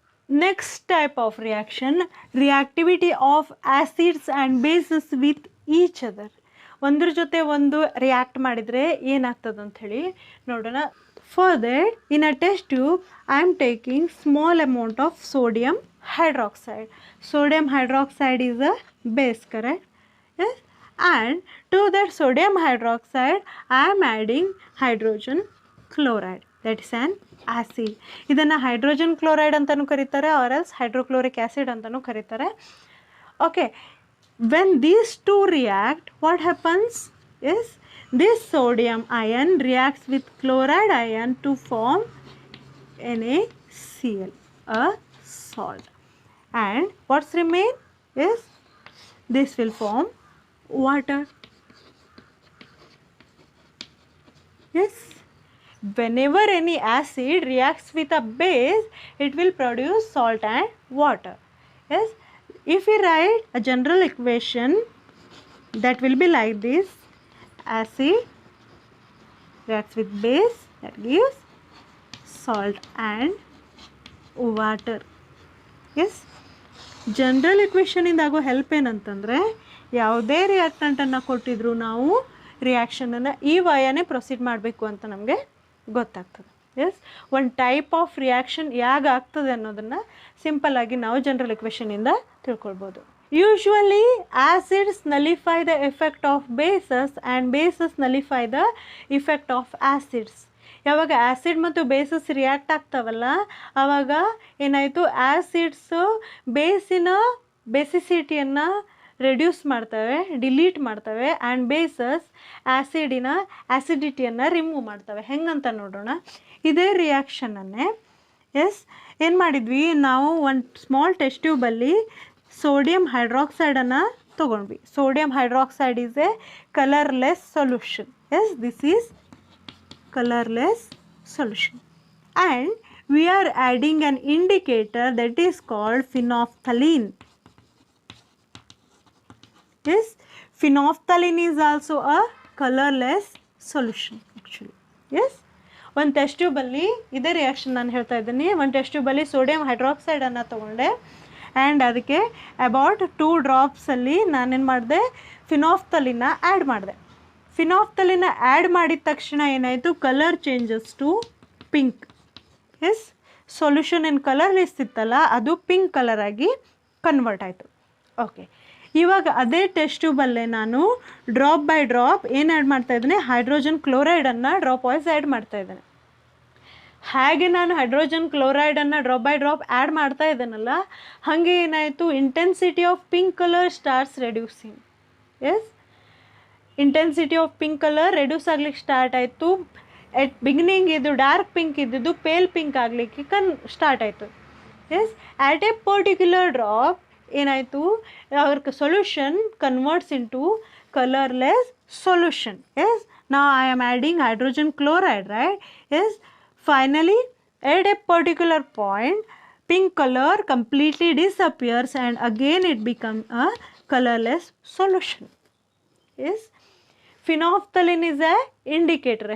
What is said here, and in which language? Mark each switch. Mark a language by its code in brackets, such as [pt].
[en] Next type of reaction, reactivity of acids and bases with each other. [kn] ಒಂದ್ರ ಜೊತೆ ಒಂದು react ಮಾಡಿದರೆ ಏನಾಗ್ತದೆ ಅಂಥೇಳಿ ನೋಡೋಣ. [en] For that, in a test tube I am taking small amount of sodium hydroxide. Sodium hydroxide is a base, correct? Yes, and to that sodium hydroxide I am adding hydrogen chloride, that is an acid. [kn] ಇದನ್ನು hydrogen chloride ಅಂತಲೂ ಕರೀತಾರೆ, [en] or else [kn] hydrochloric acid ಅಂತಲೂ ಕರೀತಾರೆ. [en] Okay, when these two react, what happens is this sodium ion reacts with chloride ion to form NaCl, a salt. And what's remain is this will form water. Yes, whenever any acid reacts with a base, it will produce salt and water. Yes, if we write a general equation, that will be like this: acid reacts with base, that gives salt and water. [kn] Yes, general ಇಕ್ವೇಷನಿಂದಾಗೋ help ಏನಂತಂದರೆ, ಯಾವುದೇ ರಿಯಾಕ್ಟೆಂಟನ್ನು ಕೊಟ್ಟಿದ್ರು ನಾವು ರಿಯಾಕ್ಷನನ್ನು ಈ ವಯನೇ proceed ಮಾಡಬೇಕು ಅಂತ ನಮಗೆ ಗೊತ್ತಾಗ್ತದೆ. S, ಒಂದು ಟೈಪ್ ಆಫ್ ರಿಯಾಕ್ಷನ್ ಯಾಕೆ ಆಗ್ತದೆ ಅನ್ನೋದನ್ನು ಸಿಂಪಲ್ಲಾಗಿ ನಾವು ಜನರಲ್ ಇಕ್ವೇಷನಿಂದ ತಿಳ್ಕೊಳ್ಬೋದು. [en] Usually acids nullify the effect of bases and bases nullify the effect of acids. [kn] ಯಾವಾಗ ಆ್ಯಸಿಡ್ ಮತ್ತು ಬೇಸಸ್ ರಿಯಾಕ್ಟ್ ಆಗ್ತಾವಲ್ಲ, ಆವಾಗ ಏನಾಯಿತು, ಆ್ಯಸಿಡ್ಸು ಬೇಸಿನ ಬೇಸಿಸಿಟಿಯನ್ನು ರೆಡ್ಯೂಸ್ ಮಾಡ್ತವೆ, ಡಿಲೀಟ್ ಮಾಡ್ತವೆ, ಆ್ಯಂಡ್ ಬೇಸಸ್ ಆ್ಯಸಿಡಿನ ಆ್ಯಸಿಡಿಟಿಯನ್ನು ರಿಮೂವ್ ಮಾಡ್ತವೆ. ಹೆಂಗಂತ ನೋಡೋಣ. ಇದೇ ರಿಯಾಕ್ಷನನ್ನೇ ಎಸ್ ಏನು ಮಾಡಿದ್ವಿ ನಾವು, ಒಂದು ಸ್ಮಾಲ್ ಟೆಸ್ಟ್ ಟ್ಯೂಬಲ್ಲಿ ಸೋಡಿಯಂ ಹೈಡ್ರಾಕ್ಸೈಡನ್ನು ತೊಗೊಂಡ್ವಿ. [en] Sodium hydroxide is a colourless solution. Yes, this is colorless solution, and we are adding an indicator that is called phenolphthalein. Yes, phenolphthalein is also a colorless solution actually. [kn] Yes, ಒಂದು test ಟ್ಯೂಬಲ್ಲಿ ಇದೇ reaction ನಾನು ಹೇಳ್ತಾ ಇದ್ದೀನಿ. ಒಂದು test ಟ್ಯೂಬಲ್ಲಿ sodium ಹೈಡ್ರಾಕ್ಸೈಡನ್ನು ತೊಗೊಂಡೆ and ಅದಕ್ಕೆ about 2 ಡ್ರಾಪ್ಸಲ್ಲಿ ನಾನೇನು ಮಾಡಿದೆ, ಫಿನಾಫ್ಥಲಿನ ಆ್ಯಡ್ ಮಾಡಿದೆ. ಫಿನಾಫ್ಥಲಿನ ಆ್ಯಡ್ ಮಾಡಿದ ತಕ್ಷಣ ಏನಾಯಿತು, [en] Colour changes to pink. [kn] S, solution ಏನು ಕಲರ್ಲೆಸ್ ಇತ್ತಲ್ಲ ಅದು ಪಿಂಕ್ ಕಲರಾಗಿ ಕನ್ವರ್ಟ್ ಆಯಿತು. ಓಕೆ, ಇವಾಗ ಅದೇ ಟೆಸ್ಟ್ ಟ್ಯೂಬಲ್ಲೇ ನಾನು ಡ್ರಾಪ್ ಬೈ ಡ್ರಾಪ್ ಏನು ಆ್ಯಡ್ ಮಾಡ್ತಾಯಿದ್ದೇನೆ, ಹೈಡ್ರೋಜನ್ ಕ್ಲೋರೈಡನ್ನು ಡ್ರಾಪ್ ವೈಸ್ ಆ್ಯಡ್ ಮಾಡ್ತಾಯಿದ್ದೇನೆ. ಹಾಗೆ ನಾನು hydrogen ಕ್ಲೋರೈಡನ್ನು drop by drop add ಮಾಡ್ತಾ ಇದ್ದೇನಲ್ಲ, ಹಾಗೆ ಏನಾಯಿತು, [en] Intensity of pink colour starts reducing. [kn] S, intensity of pink colour reduce ಆಗ್ಲಿಕ್ಕೆ ಸ್ಟಾರ್ಟ್ ಆಯಿತು. ಎಟ್ ಬಿಗಿನಿಂಗ್ ಇದು ಡಾರ್ಕ್ ಪಿಂಕ್ ಇದ್ದಿದ್ದು ಪೇಲ್ ಪಿಂಕ್ ಆಗಲಿಕ್ಕೆ ಸ್ಟಾರ್ಟ್ ಆಯಿತು. [en] yes, at a particular drop [kn] ಏನಾಯಿತು, ಅವ್ರ [en] Solution converts into colourless solution. Yes, now I am adding hydrogen chloride, right? Yes, finally at a particular point pink color completely disappears and again it becomes a colorless solution. Yes, phenolphthalein is a indicator.